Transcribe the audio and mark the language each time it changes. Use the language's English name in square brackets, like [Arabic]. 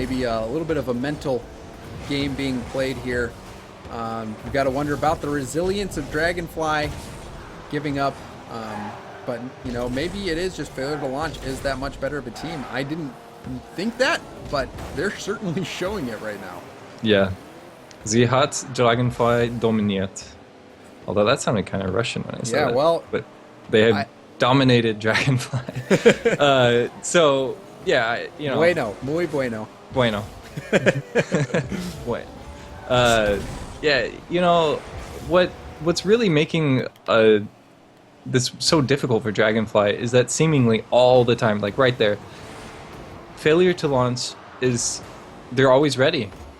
[English] Maybe a little bit of a mental game being played here. We've got to wonder about the resilience of Dragonfly giving up. But, you know, maybe it is just failure to launch is that much better of a team. I didn't think that, but they're certainly showing it right now. Yeah. [German] Sie hat Dragonfly dominiert. [English] Although that sounded kind of Russian when I said Yeah, it. well, But they have dominated Dragonfly. So, yeah, you know. [Spanish] Bueno, muy bueno. [English] Bueno. Wait. Yeah, you know, what's really making this so difficult for Dragonfly is that seemingly all the time, like right there, failure to launch they're always ready.